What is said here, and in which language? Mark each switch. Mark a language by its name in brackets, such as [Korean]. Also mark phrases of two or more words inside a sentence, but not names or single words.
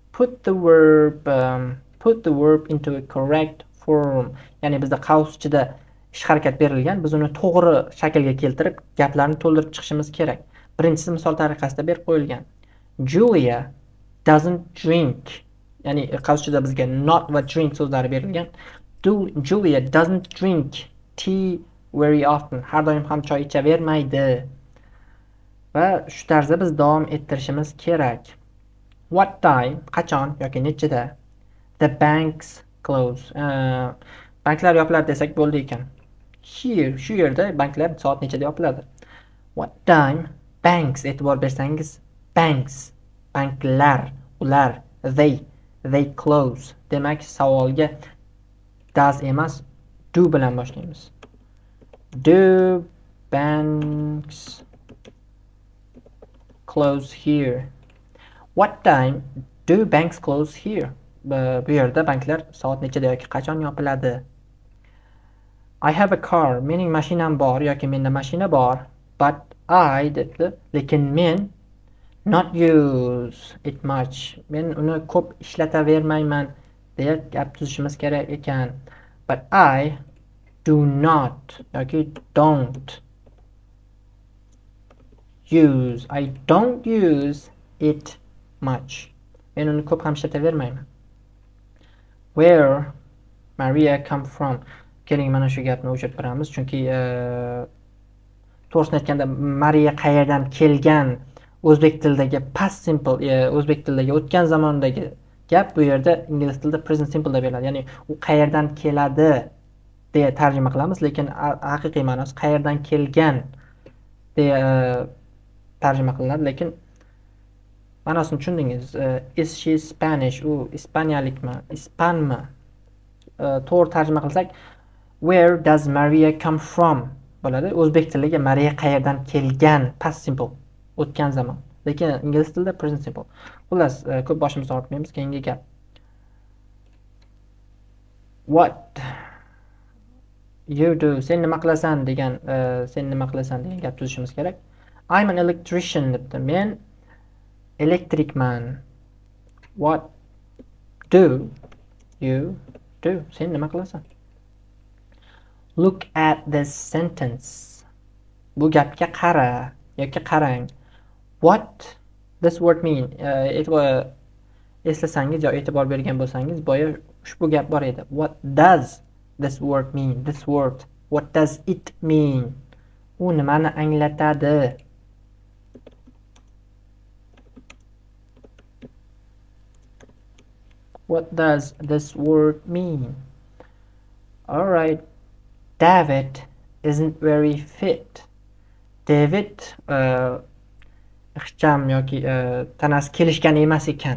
[English] put the verb into a correct form. [Uzbek] Ya'ni bizda qaus ichida ish harakat berilgan, biz uni to'g'ri shaklga keltirib gaplarni to'ldirib chiqishimiz kerak. Birinchisi misol tariqasida berib qo'yilgan. [English] Julia doesn't drink. [Uzbek] Ya'ni qaus ichida bizga not va drink so'zlari berilgan. [English] Julia doesn't drink tea very often. [Uzbek] Har doim ham choy ichavermaydi. Va shu tarzda biz davom ettirishimiz kerak. [English] What time? [Uzbek] Qachon yoki nechida? [English] The banks close. [Uzbek] Banklar yopiladi desak bo'ldi ekan. Here, shu yerda banklar soat nechada yopiladi? [English] What time? Banks, [Uzbek] e'tibor bersangiz, banks, banklar, ular, [English] they close. [Uzbek] Demak, savolga does emas, do bilan boshlaymiz. [English] Do banks close here? What time do banks close here? [Uzbek] Bu yerda banklar soat nechada yoki qachon yopiladi? [English] I have a car. [Uzbek] Mening mashinam bor yoki menda mashina bor. [English] But I [Uzbek] debdi. Lekin men [English] not use it much. [Uzbek] Men uni ko'p ishlatavermayman deya gap tuzishimiz kerak ekan. [English] But I do not yoki don't use. I don't use it much. [Uzbek] Men uni ko'p ham ishlatavermayman. [English] Where Maria come from? [Uzbek] Keling, mana shu gapni o'chirib beramiz, chunki to'g'risini aytganda Maria qayerdan kelgan o'zbek tilidagi [English] past simple, [Uzbek] o'zbek tilidagi o'tgan zamondagi gap bu yerda ingliz tilida [English] present simple [Uzbek] deb beriladi. Ya'ni u qayerdan keladi deya tarjima qilamiz, lekin haqiqiy ma'nosi qayerdan kelgan deya tarjima qilinadi, lekin ma'nosini tushundingiz. [English] Is she Spanish? [Uzbek] U ispaniyalikmi, ispanmi? To'g'ri tarjima qilsak, [English] where does Maria come from bo'ladi. [Uzbek] O'zbek tiliga Maria qayerdan kelgan [English] past simple, [Uzbek] o'tgan zamon. Lekin ingliz tilida [English] present simple. [Uzbek] Xullas, ko'p boshimizni og'ritmaymiz. Keyingi gap. [English] What you do? [Uzbek] Sen nima qilasan degan, gap tuzishimiz kerak. [English] I'm an electrician [Uzbek] debdi. Men elektrikman. [English] What do you do? [Uzbek] Sen nima qilasan? [English] Look at this sentence. [Uzbek] Bu gapga qara yoki qarang. [English] What this word mean? [Uzbek] Eslasangiz yo e'tibor bergan bo'lsangiz, boya ushbu gap bor edi. [English] What does this word mean? This word. What does it mean? [Uzbek] U nimani anglatadi? [English] What does this word mean? All right. David isn't very fit. [Uzbek] David ixcham yoki tanasi kelishgan emas ekan.